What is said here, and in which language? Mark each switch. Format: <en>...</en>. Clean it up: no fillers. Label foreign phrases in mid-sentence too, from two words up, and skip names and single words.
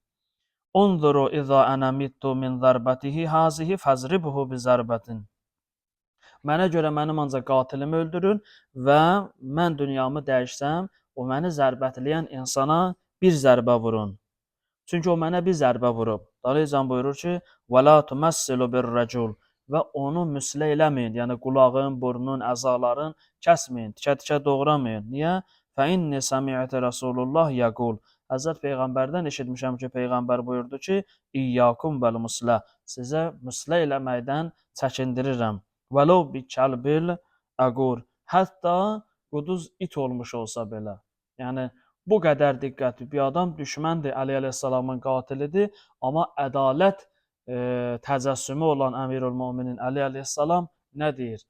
<ar>انظروا إذا أنا مت من ضربته هذه فاضربوه بضربة."</ar> <az>Mənə görə mənim ancaq qatilimi öldürün və mən dünyamı dəyişsəm, o məni zərbətləyən insana bir zərbə vurun. Çünki o mənə bir zərbə vurub. Dalacan buyurur ki,</az> <ar>وَلَا تُمَثِّلُ بِالرَّجُلِ</ar> <az>və onu müslə eləməyin, yəni qulağın, burnun, əzaların kəsməyin, tikə-tikə doğramayın. Niyə?</az> <ar>فَإِنِّ سَمِعْتَ رَسُولُ اللّٰهِ يَقُولُ</ar> <az>Həzrət Peyğəmbərdən eşitmişəm ki, Peyğəmbər buyurdu ki,</az> <ar>إياكم والمثلة</ar> <az>sizə müslə eləməkdən çəkindirirəm.</az> <ar>ولو بالكلب العقور</ar> <az>hətta quduz it olmuş olsa belə. Yəni, bu qədər diqqətli bir adam düşməndir, Əli əleyhissalamın qatilidir, amma ədalət təcəssümü olan Əmirül-Möminin Əli əleyhissalam nə deyir?</az>